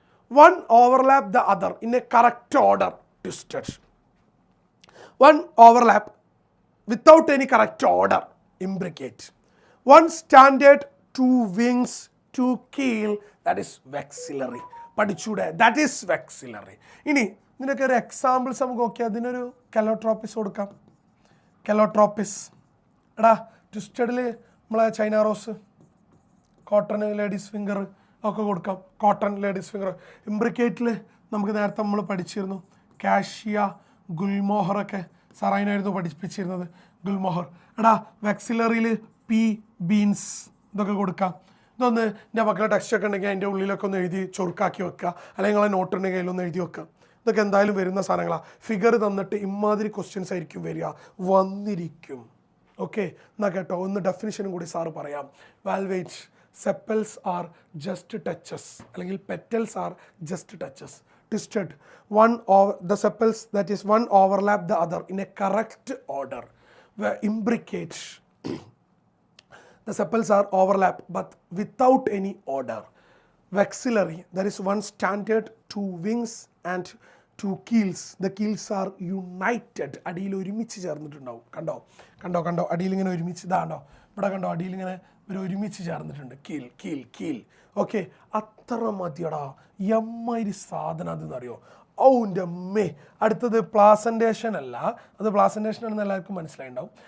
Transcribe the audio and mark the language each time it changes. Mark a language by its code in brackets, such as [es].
[en] One overlap the other in a correct order, twisted. One overlap without any correct order, imbricate. One standard, 2 wings, 2 keel, that is vexillary. [ml] പഠിച്ചൂടെ? [en] That is vexillary. [ml] ഇനി ഇതിനൊക്കെ ഒരു examples നമുക്ക് നോക്കിയാൽ അതിനൊരു കെലോട്രോപ്പിസ് കൊടുക്കാം. കെലോട്രോപ്പിസ് എടാ ട്വിസ്റ്റഡിൽ നമ്മളെ China rose, cotton ladies finger ഒക്കെ കൊടുക്കാം. Cotton ladies finger. ഇംബ്രിക്കേറ്റിൽ നമുക്ക് നേരത്തെ നമ്മൾ പഠിച്ചിരുന്നു കാഷ്യ, ഗുൽമോഹറൊക്കെ സാർ അതിനായിരുന്നു പഠിപ്പിച്ചിരുന്നത്. ഗുൽമോഹർ. എടാ വെക്സിലറിയിൽ ബീൻസ് ഇതൊക്കെ കൊടുക്കാം. ഇതൊന്ന് എൻ്റെ മക്കളുടെ ടെക്സ്റ്റൊക്കെ ഉണ്ടെങ്കിൽ അതിൻ്റെ ഉള്ളിലൊക്കെ ഒന്ന് എഴുതി ചൊറുക്കാക്കി വെക്കുക, അല്ലെങ്കിൽ നിങ്ങളെ നോട്ടുണ്ടെങ്കിൽ അതിലൊന്ന് എഴുതി വെക്കുക. ഇതൊക്കെ എന്തായാലും വരുന്ന സാധനങ്ങളാണ്. ഫിഗർ തന്നിട്ട് ഇമാതിരി ക്വസ്റ്റ്യൻസ് ആയിരിക്കും വന്നിരിക്കും. ഓക്കെ എന്നാൽ കേട്ടോ, ഒന്ന് ഡെഫിനിഷനും കൂടി സാറ് പറയാം. വാൽവേറ്റ്, [en] sepals are just touches, [ml] അല്ലെങ്കിൽ [en] Petals are just touches. Twisted, the sepals, that is one overlap the other in a correct order. Imbricate, the sepals are overlap but without any order. Vexillary, there is one standard, 2 wings and 2 keels. The keels are united. [ml] അടിയിൽ ഒരുമിച്ച് ചേർന്നിട്ടുണ്ടാവും. കണ്ടോ അടിയിൽ ഇങ്ങനെ ഒരുമിച്ച് ഇതാണ്ടോ, ഇവിടെ കണ്ടോ അടിയിൽ ഇങ്ങനെ ഒരുമിച്ച് ചേർന്നിട്ടുണ്ട്. കീൽ. ഓക്കെ അത്ര മതിയടാ. എമ്മാതിരി സാധനം അതെന്നറിയോ? ഔൻ്റെ അമ്മേ. അടുത്തത് പ്ലാസൻറ്റേഷൻ അല്ല, അത് പ്ലാസൻറ്റേഷൻ ആണെന്ന് എല്ലാവർക്കും മനസ്സിലായിട്ടുണ്ടാവും.